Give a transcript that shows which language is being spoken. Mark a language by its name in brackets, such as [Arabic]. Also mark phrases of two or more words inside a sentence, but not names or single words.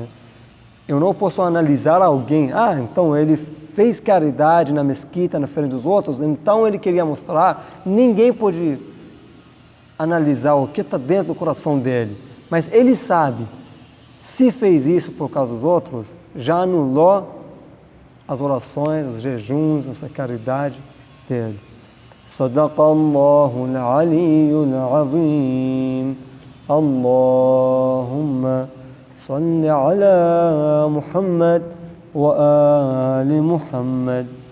[Portuguese] Eu não posso analisar alguém, então ele fez caridade na mesquita, na frente dos outros, então ele queria mostrar. Ninguém pode analisar o que está dentro do coração dele, mas ele sabe, se fez isso por causa dos outros, já anulou as orações, os jejuns, essa caridade dele. [Arabic] صدق الله العلي العظيم اللهم صل على محمد وآل محمد